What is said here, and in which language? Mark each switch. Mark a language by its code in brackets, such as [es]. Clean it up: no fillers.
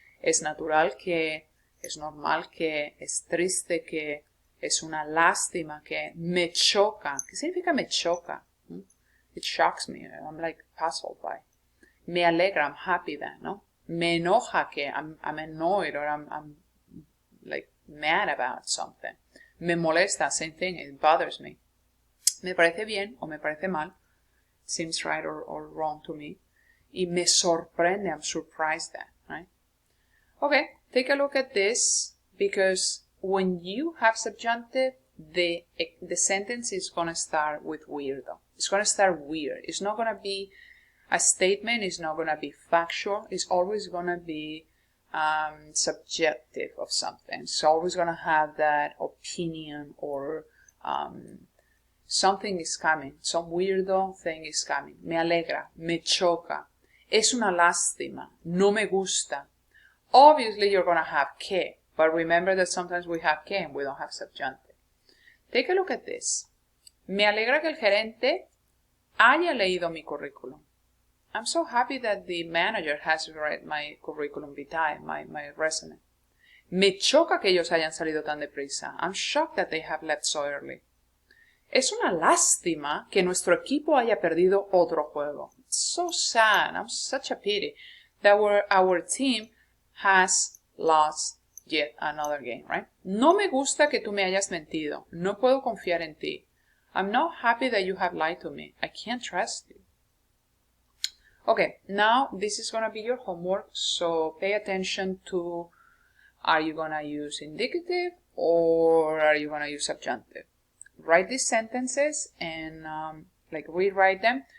[es] Es natural que, es normal que, es triste que, es una lástima que, me choca. ¿Qué significa me choca? [en] It shocks me. I'm like puzzled by. [es] Me alegra, [en] I'm happy that, no? [es] Me enoja que, [en] I'm annoyed or I'm like mad about something. [es] Me molesta, [en] same thing, it bothers me. [es] Me parece bien o me parece mal. [en] Seems right or wrong to me. [es] Y me sorprende, [en] I'm surprised at, right? Okay, take a look at this, because when you have subjunctive, the sentence is going to start with weirdo. It's going to start weird. It's not going to be a statement. It's not going to be factual. It's always going to be subjective of something. It's always going to have that opinion or something is coming. Some weirdo thing is coming. [es] Me alegra, me choca. Es una lástima, no me gusta. [en] Obviously, you're going to have que, but remember that sometimes we have que and we don't have subjunctive. Take a look at this. [es] Me alegra que el gerente haya leído mi currículum. [en] I'm so happy that the manager has read my curriculum vitae, my resume. [es] Me choca que ellos hayan salido tan deprisa. [en] I'm shocked that they have left so early. [es] Es una lástima que nuestro equipo haya perdido otro juego. [en] It's so sad. I'm such a pity that our team has lost yet another game, right? [es] No me gusta que tú me hayas mentido. No puedo confiar en ti. [en] I'm not happy that you have lied to me. I can't trust you. Okay, now this is going to be your homework, so pay attention to, are you going to use indicative or are you going to use subjunctive? Write these sentences and like rewrite them.